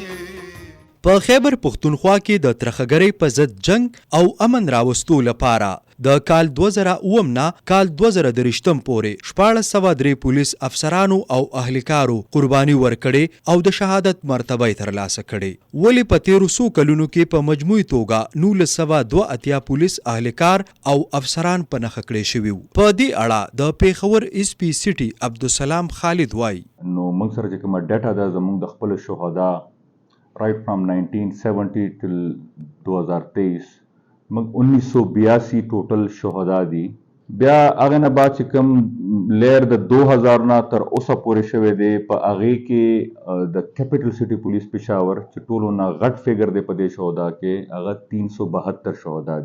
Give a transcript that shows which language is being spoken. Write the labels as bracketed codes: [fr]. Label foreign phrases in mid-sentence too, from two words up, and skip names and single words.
[ps] په خیبر پختونخوا کې د ترخګرۍ په ضد جنگ او امن راوستو لپاره د کال 2009 نه کال 2023 پورې 1403 پولیس افسرانو او اهلکارو قرباني ورکړي او د شهادت مرتبه ترلاسه کړي. ولې په 1300 کلونو کې په مجموعي توګه 1982 پولیس اهلکار او افسران په نښه کړي شوي. په دې اړه د پیښور اس پی سټي عبدالسلام خالد وایي نو موږ سره چې کومه ډیټا ده زموږ د خپل شهدا [en] right from 1970 till 2023 [ps] موږ 1982 ټوټل شهدا دي. بیا هغه نه بعد چې کوم لیر د 2000 نه تر اوسه پورې شوی دی په هغې کې د کیپټل سټي پولیس پېښور چې ټولو نه غټ فیګر دی په دې شهدا کې هغه 372 شهدا دي.